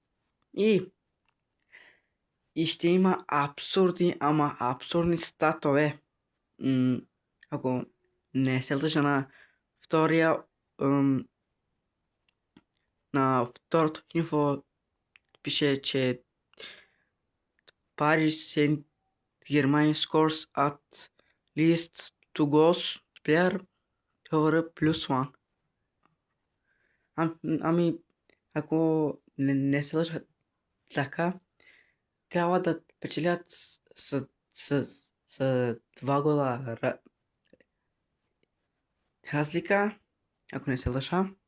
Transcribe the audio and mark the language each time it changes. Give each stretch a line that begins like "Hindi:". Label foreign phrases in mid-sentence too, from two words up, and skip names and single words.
Bulgarian: И ще има абсурдни статове. Ако не се лъжа на второто инфо пише, че Paris Saint-Germain
English: scores at least 2 goals player over +1.
Bulgarian: Ами, ако не се лъжа така, трябва да печелят с 2 гола разлика, ако не се лъжа.